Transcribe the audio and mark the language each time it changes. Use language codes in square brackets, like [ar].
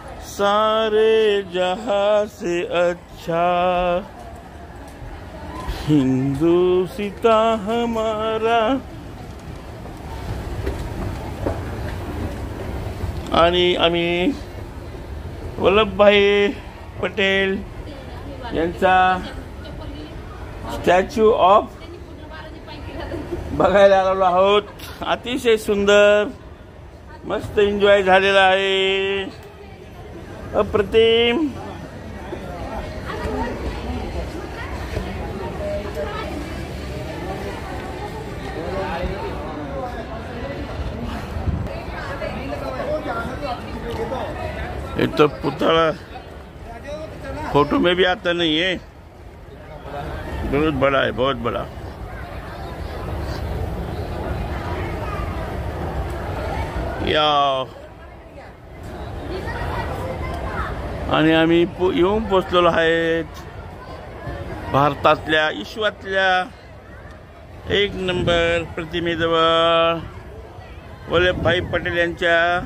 [hi] सारे जहां से अच्छा हिंदू सीता हमारा. [mr] आणि आम्ही वल्लभभाई पटेल यांचा स्टॅच्यू ऑफ बघायला आलेलो आहोत. अतिशय सुंदर मस्त एन्जॉय झालेला आहे. अप्रतिम. [hi] ये तो पुतला फोटो में भी आता नहीं है, बहुत बड़ा है, बहुत बड़ा। [mr] या आणि आम्ही येऊन पोचलेलो आहेत भारतातल्या विश्वातल्या एक नंबर प्रतिमेजवळ, वल्लभभाई पटेल यांच्या।